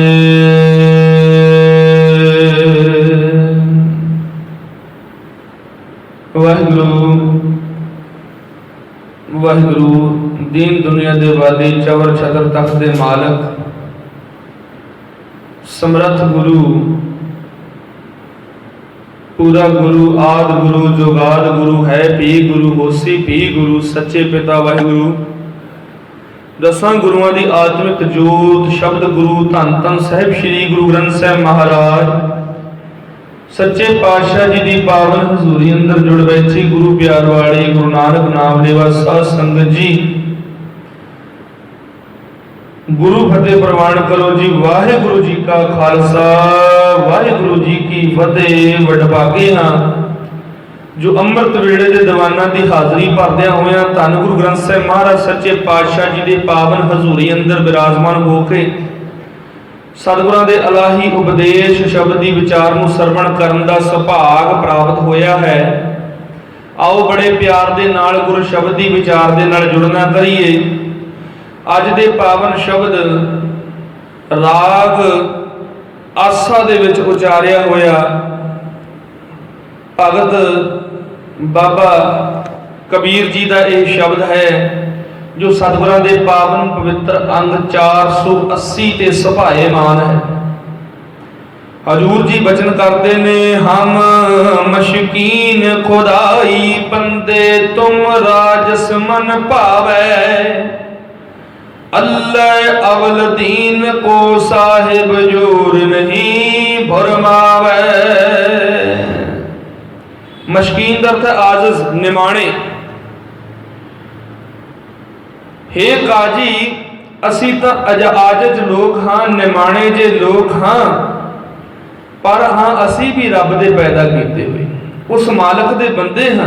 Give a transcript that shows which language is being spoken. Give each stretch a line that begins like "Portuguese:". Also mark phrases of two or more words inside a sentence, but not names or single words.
Punjabi: ਵਾਹਿਗੁਰੂ ਵਾਹਿਗੁਰੂ ਦੀਨ ਦੁਨੀਆ ਦੇ ਵਾਲੀ ਚਵਰ ਛਤਰ ਤਖ਼ਤ ਦੇ ਮਾਲਕ ਸਮਰੱਥ ਗੁਰੂ ਪੂਰਾ ਗੁਰੂ ਆਦਿ ਗੁਰੂ ਜੁਗਾਦਿ ਗੁਰੂ ਹੈ ਭੀ ਗੁਰੂ ਹੋਸੀ ਭੀ ਗੁਰੂ ਸੱਚੇ ਪਿਤਾ ਵਾਹਿਗੁਰੂ। ਦਸਾਂ ਗੁਰੂਆਂ ਦੀ ਆਤਮਿਕ ਜੋਤ ਸ਼ਬਦ ਗੁਰੂ ਧੰਨ ਧੰਨ ਸਾਹਿਬ ਸ੍ਰੀ ਗੁਰੂ ਗ੍ਰੰਥ ਸਾਹਿਬ ਮਹਾਰਾਜ ਸੱਚੇ ਪਾਤਸ਼ਾਹ ਜੀ ਕੀ ਪਾਵਨ ਹਜ਼ੂਰੀ ਅੰਦਰ ਜੁੜ ਬੈਠੀ ਗੁਰੂ ਪਿਆਰ ਵਾਲੀ ਗੁਰੂ ਨਾਨਕ ਨਾਮ ਲੇਵਾ ਸਾਧ ਸੰਗਤ ਜੀ ਗੁਰੂ ਫ਼ਤਹਿ ਪ੍ਰਵਾਨ ਕਰੋ ਜੀ। ਵਾਹਿਗੁਰੂ ਜੀ ਕਾ ਖ਼ਾਲਸਾ ਵਾਹਿਗੁਰੂ ਜੀ ਕੀ ਫ਼ਤਹਿ। ਵਡਭਾਗੇ ਹਾਂ ਜੋ ਅੰਮ੍ਰਿਤ ਵੇਲੇ ਦੇ ਦੀਵਾਨਾ ਕੀ ਹਾਜ਼ਰੀ ਭਰਦਿਆ ਹੋਇਆ ਧੰਨ ਗੁਰੂ ਗ੍ਰੰਥ ਸਾਹਿਬ ਮਹਾਰਾਜ ਸੱਚੇ ਪਾਤਸ਼ਾਹ ਜੀ ਕੇ ਪਾਵਨ ਹਜ਼ੂਰੀ ਅੰਦਰ ਬਿਰਾਜਮਾਨ ਹੋਕੇ ਸਤਿਗੁਰਾਂ ਦੇ ਇਲਾਹੀ ਉਪਦੇਸ਼ ਸ਼ਬਦ ਕੀ ਵਿਚਾਰ ਨੂੰ ਸਰਵਣ ਕਰਨ ਦਾ ਸੁਭਾਗ ਪ੍ਰਾਪਤ ਹੋਇਆ ਹੈ। ਆਓ ਬੜੇ ਪਿਆਰ ਦੇ ਨਾਲ ਗੁਰੂ ਸ਼ਬਦ ਕੀ ਵਿਚਾਰ ਦੇ ਨਾਲ ਜੁੜਨਾ ਕਰੀਏ। ਅੱਜ ਦੇ ਪਾਵਨ ਸ਼ਬਦ ਰਾਗ ਆਸਾ ਦੇ ਵਿਚ ਉਚਾਰਿਆ ਹੋਇਆ ਭਗਤ ਬਾਬਾ ਕਬੀਰ ਜੀ ਕਾ ਯਹ ਸ਼ਬਦ ਹੈ ਜੋ ਸਤਿਗੁਰਾਂ ਦੇ ਪਾਵਨ ਪਵਿੱਤਰ ਅੰਗ 480 ਤੇ ਸੁਭਾਏਮਾਨ ਹੈ। ਹਜ਼ੂਰ ਜੀ ਬਚਨ ਕਰਤੇ ਨੇ ਹਮ ਮਸਕੀਨ ਖੁਦਾਈ ਬੰਦੇ ਤੁਮ ਰਾਜਸੁ ਮਨਿ ਭਾਵੈ। ਅਲਹ ਅਵਲਿ ਦੀਨ ਕੋ ਸਾਹਿਬੁ ਜੋਰੁ ਨਹੀ ਫੁਰਮਾਵੈ। ਮਸਕੀਨ ਦਰਥ ਆਜਿਜ਼ ਨਿਮਾਣੇ। ਹੇ ਕਾਜ਼ੀ ਅਸੀ ਤੋ ਆਜਿਜ਼ ਲੋਗ ਹਾਂ ਨਿਮਾਣੇ ਜੇ ਲੋਗ ਹਾਂ ਪਰ ਹਾਂ ਅਸੀ ਭੀ ਰੱਬ ਦੇ ਪੈਦਾ ਕੀਤੇ ਹੋਏ ਉਸ ਮਾਲਕ ਦੇ ਬੰਦੇ ਹਾਂ।